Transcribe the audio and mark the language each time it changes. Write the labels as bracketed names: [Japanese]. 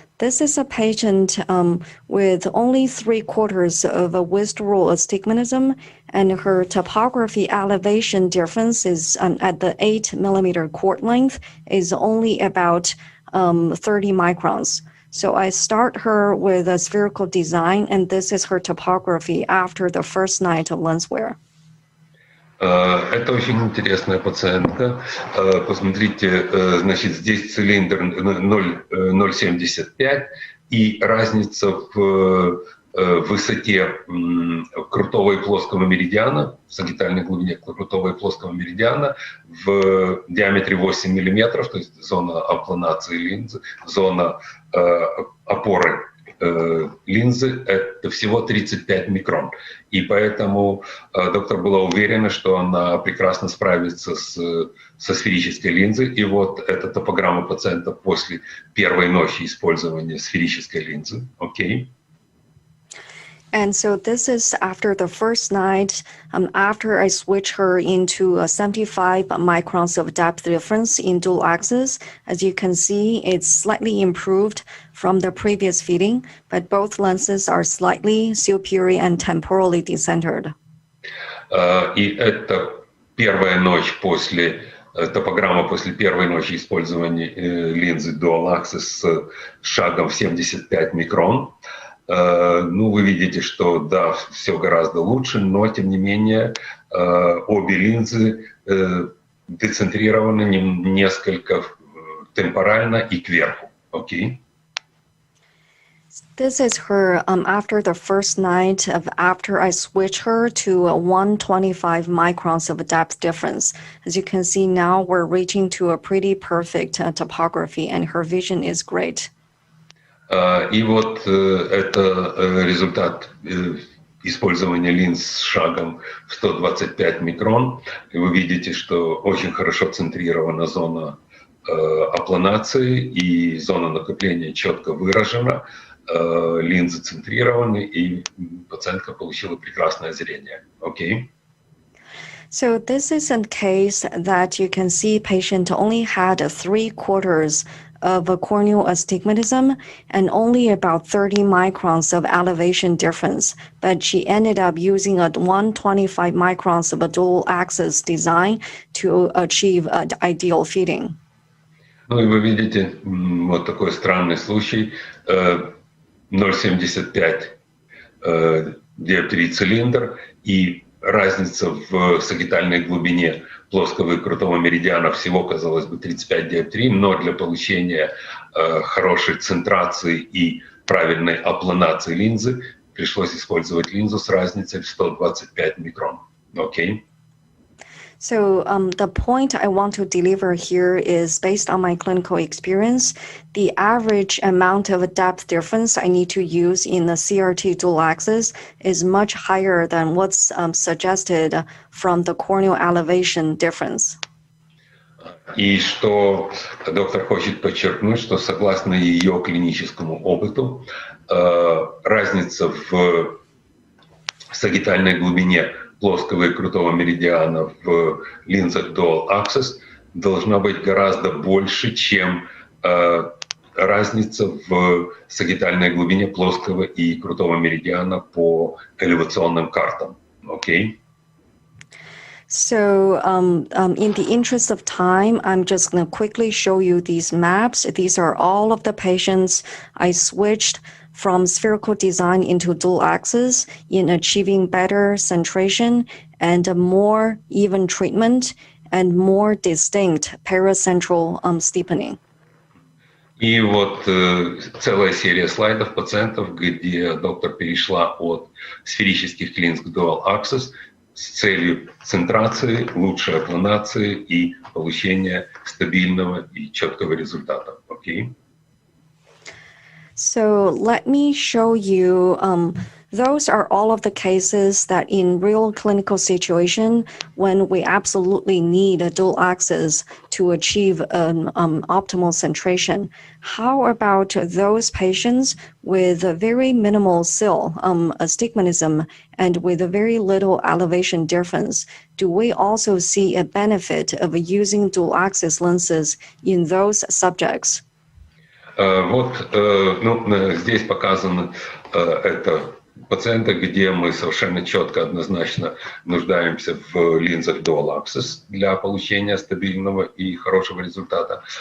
[English] This is a patient with only 3/4 of a withdrawal astigmatism, and her topography elevation difference is at the 8 millimeter chord length is only about 30 microns. So I start her with a spherical design, and this is her topography after the first night of lens wear. [Russian] Это очень интересная пациентка. Посмотрите, значит, здесь цилиндр 0,75, и разница в высоте крутого и плоского меридиана, в сагитальной глубине крутого и плоского меридиана, в диаметре 8 мм, то есть зона апланации линзы, зона опоры линзы — это всего 35 микрон. И поэтому доктор была уверена, что она прекрасно справится со сферической линзой. И вот эта топограмма пациента после первой ночи использования сферической линзы. Окей. [English] And so this is after the first night, after I switch her into a 75 microns of depth difference in dual axis. As you can see, it's slightly improved from the previous feeding, but both lenses are slightly superior and temporally decentered. [Russian] И это первая ночь после топограмма после первой ночи использования линзы Dual Axis с шагом в 75 микрон. Ну, вы видите, что да, все гораздо лучше, но тем не менее обе линзы децентрированы несколько темпорально и кверху. Окей. [English] This is her after the first night after I switch her to 125 microns of depth difference. As you can see now, we're reaching to a pretty perfect topography, and her vision is great. [Russian] И вот это результат использования линз с шагом в 125 микрон. И вы видите, что очень хорошо центрирована зона апланации, и зона накопления четко выражена. Линзы центрированы, и пациентка получила прекрасное зрение. Окей. [English] So this is a case that you can see patient only had 3/4 of a corneal astigmatism and only about 30 microns of elevation difference, but she ended up using a 125 microns of a dual axis design to achieve ideal feeding. [Russian] Ну и вы видите вот такой странный случай. 0,75 диоптрий цилиндр, и разница в сагитальной глубине плоского и крутого меридиана всего, казалось бы, 35 диоптрий, но для получения хорошей центрации и правильной апланации линзы пришлось использовать линзу с разницей в 125 микрон. Окей. [English] So the point I want to deliver here is based on my clinical experience. The average amount of depth difference I need to use in the CRT Dual Axis is much higher than what's suggested from the corneal elevation difference. [Russian] И что доктор хочет подчеркнуть, что согласно ее клиническому опыту, разница в сагитальной глубине плоского и крутого меридиана в линзах Dual Axis должна быть гораздо больше, чем разница в сагитальной глубине плоского и крутого меридиана по элевационным картам. Окей? [English] So in the interest of time, I'm just going to quickly show you these maps. These are all of the patients I switched from spherical design into dual axis in achieving better centration and a more even treatment and more distinct paracentral steepening. [Russian] И вот целая серия слайдов пациентов, где доктор перешла от сферических линз к Dual Axis с целью центрации, лучшей апланации и получения стабильного и четкого результата. Окей? [English] So let me show you, those are all of the cases that in real clinical situation, when we absolutely need a dual axis to achieve an optimal centration. How about those patients with a very minimal cil astigmatism and with a very little elevation difference? Do we also see a benefit of using dual axis lenses in those subjects? [Russian] Вот здесь показано это пациенты, где мы совершенно четко, однозначно нуждаемся в линзах Dual Axis для получения стабильного и хорошего результата.